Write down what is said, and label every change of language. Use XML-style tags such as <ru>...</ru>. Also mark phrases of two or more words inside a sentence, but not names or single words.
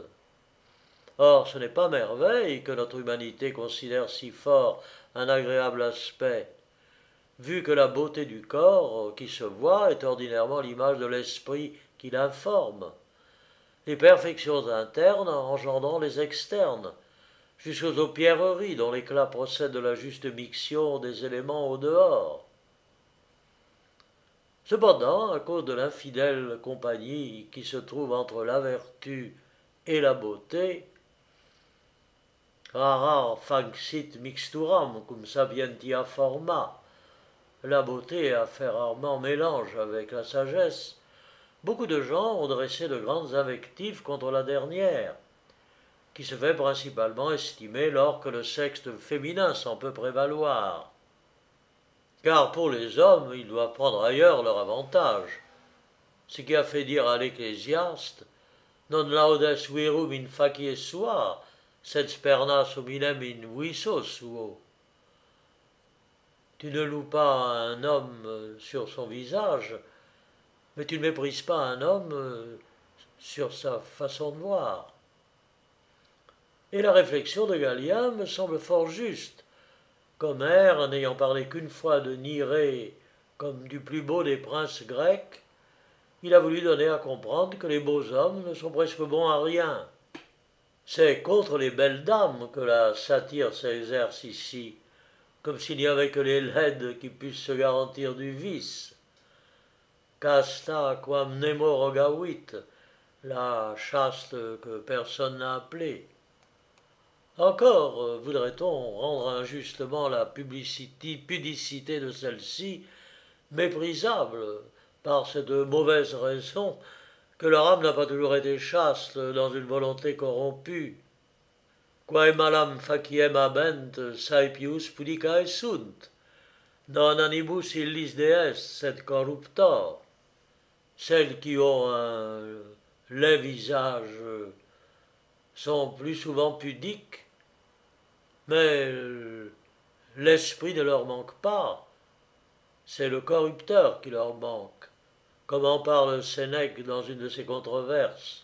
<fr>Or, ce n'est pas merveille que notre humanité considère si fort un agréable aspect, vu que la beauté du corps qui se voit est ordinairement l'image de l'esprit qui l'informe, les perfections internes engendrant les externes, jusqu'aux pierreries dont l'éclat procède de la juste mixion des éléments au dehors. Cependant, à cause de l'infidèle compagnie qui se trouve entre la vertu et la beauté,</fr> <la>rara faxit mixturam cum sapientia forma,</la> <fr>la beauté a fait rarement mélange avec la sagesse, beaucoup de gens ont dressé de grandes invectives contre la dernière, qui se fait principalement estimer lors que le sexe féminin s'en peut prévaloir. Car pour les hommes, ils doivent prendre ailleurs leur avantage, ce qui a fait dire à l'Ecclésiaste</fr> <la>non laudes virum in facie sua, sed spernas hominem in viso suo.</la> <fr>Tu ne loues pas un homme sur son visage, mais tu ne méprises pas un homme sur sa façon de voir. Et la réflexion de Galien me semble fort juste. qu'Homère, n'ayant parlé qu'une fois de Nirée comme du plus beau des princes grecs, il a voulu donner à comprendre que les beaux hommes ne sont presque bons à rien. C'est contre les belles dames que la satire s'exerce ici, comme s'il n'y avait que les laides qui puissent se garantir du vice.</fr> <la>Casta quam nemo rogavit,</la> <fr>la chaste que personne n'a appelée. Encore voudrait-on rendre injustement la pudicité de celle-ci méprisable par cette mauvaise raison que leur âme n'a pas toujours été chaste dans une volonté corrompue.</fr> <la>Quae malam faciem habent saepius pudicae sunt, non anibus illis dees sed corruptor.</la> <fr>Celles qui ont un laid visage sont plus souvent pudiques, mais l'esprit ne leur manque pas, c'est le corrupteur qui leur manque, comme en parle Sénèque dans une de ses controverses.</fr>